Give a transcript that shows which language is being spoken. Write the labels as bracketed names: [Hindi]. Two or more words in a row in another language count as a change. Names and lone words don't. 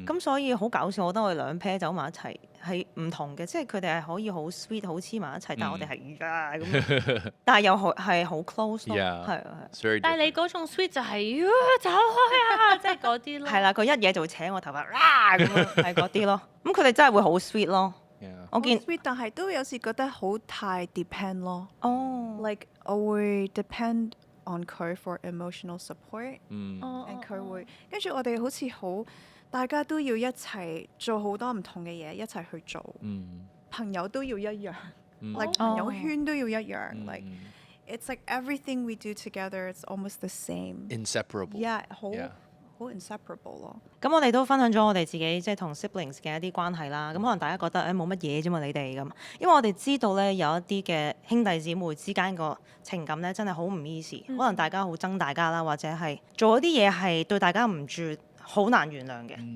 [Cantonese] 咁所以好搞笑，我覺得我哋兩 pair 走埋一齊係唔同嘅，即係佢哋係可以好 sweet 好黐埋一齊，但係我哋係咁，但係又係好 close 咯， Yeah 係啊 [English] It's very [Cantonese] 但係你 different。嗰種 sweet 就係走開啊，即係嗰啲咯。係啦，佢一嘢就會扯我頭髮，咁樣係嗰啲咯。咁佢哋真係會好 sweet 咯。 Yeah 我見 sweet，但係都有時覺得好太 depend 咯。哦， [English] Like [Cantonese] 我會 [English] depend on 佢 for emotional support， [Cantonese] 嗯哦 and 佢會跟住我哋好似好大家都要一齊做好多唔同嘅嘢，一齊去做。嗯朋友都要一樣嗯，like 朋友圈都要一樣嗯 [English] ，like it's like everything we do together it's almost the same。 inseparable。 Yeah， [Cantonese] 好 Yeah 好 inseparable 咯。咁我哋都分享咗我哋自己即係同 siblings 嘅一啲關係啦。咁可能大家覺得冇乜嘢啫嘛，你哋咁，因為我哋知道咧有一啲嘅兄弟姊妹之間個情感咧真係好唔 easy，可能大家好憎大家啦，或者係做一啲嘢係對大家唔住，好難原諒嘅。